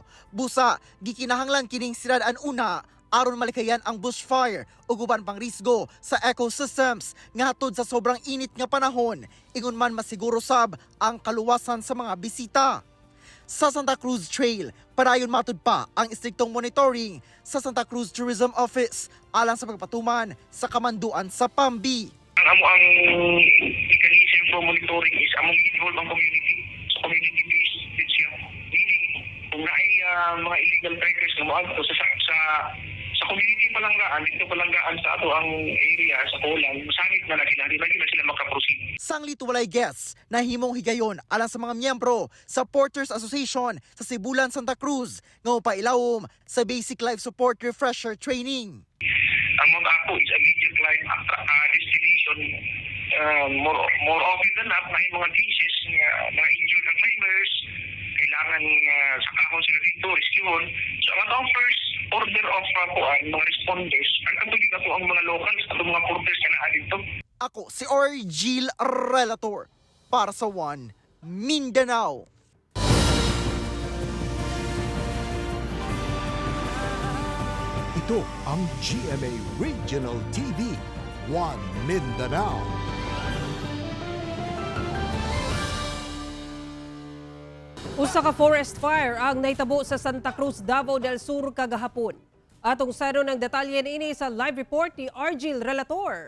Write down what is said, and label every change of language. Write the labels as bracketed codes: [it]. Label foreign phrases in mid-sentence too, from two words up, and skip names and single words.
[ceb] Busa, gikinahanglan kining sirad-an una aron malikayan ang bushfire ug uban pang risgo sa ecosystems nga hatod sa sobrang init nga panahon ingon man masiguro sab ang kaluwasan sa mga bisita. Sa Santa Cruz Trail, padayon matud pa ang istriktong monitoring sa Santa Cruz Tourism Office alang sa pagpatuman sa kamanduan sa Pambi. [en] Ang mechanism for monitoring is among involve ang community. [ceb] So community-based din siya. Meaning, kung na ay mga [en] illegal trekkers [ceb] na moadto sa community palanggaan, dito palanggaan sa ato ang area, sa Colan, masangit na lagi na sila makaproceed. Sanglit walay guests na himong higayon alang sa mga miyembro sa Porters Association sa Sibulan, Santa Cruz nga upailawom sa Basic Life Support Refresher Training. [en] Ang mga Apo is a major climb destination. More often than not, [tl] may mga cases mga injured na climbers, kailangan sa kahon sila dito, rescueon. So ang atong [en] first order [tl] of mga responders, ang katulad na po ang mga locals at mga porters na dito. Ako si Argil Relator para sa One Mindanao. Ito ang GMA Regional TV, One Mindanao. [ceb] Usa ka forest fire ang naitabo sa Santa Cruz, Davao del Sur kagahapon. Atong saro ng detalye niini sa live report ni Argil Relator.